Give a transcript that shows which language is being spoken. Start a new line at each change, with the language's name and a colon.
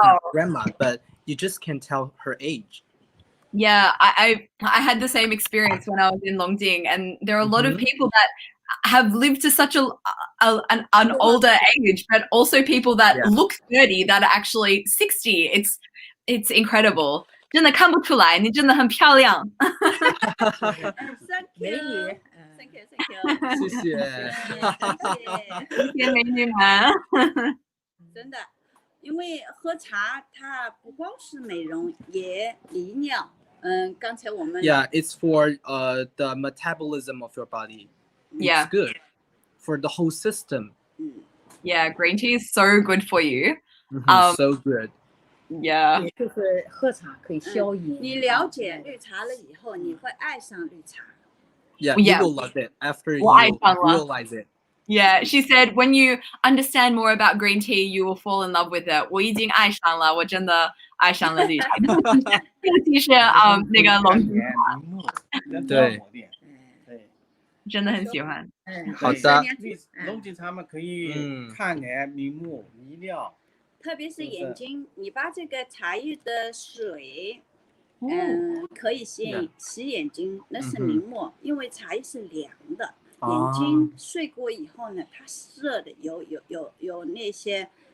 English: now grandma, but you just can't tell her age. Yeah, I had the same experience when I was in Longjing, and there are a lot of people that have lived to such an older age, but also people that Yeah. look 30 that are actually 60. It's incredible.
Chinese: 真的看不出来，你真的很漂亮。
English: Thank you, thank you, thank you.
Chinese: 谢谢。谢谢。谢谢美女们。真的，因为喝茶它不光是美容，也利尿。刚才我们
English: Yeah, it's for the metabolism of your body. It's Yeah. good for the whole system. Yeah, green tea is so good for you. So good. Yeah.
Chinese: 也就是喝茶可以消炎。你了解绿茶了以后，你会爱上绿茶。
English: Yeah, Yeah. you will love it after you
Chinese: 我爱上了。
English: realize it. Yeah, she said when you understand more about green tea, you will fall in love with it.
Chinese: 我已经爱上了，我真的爱上了绿茶。尤其是那个龙井茶，对，真的很喜欢。好的。龙井茶嘛可以抗癌、明目、利尿。特别是眼睛，你把这个茶叶的水，可以洗眼睛，那是明目，因为茶叶是凉的，眼睛睡过以后呢，它热的，有那些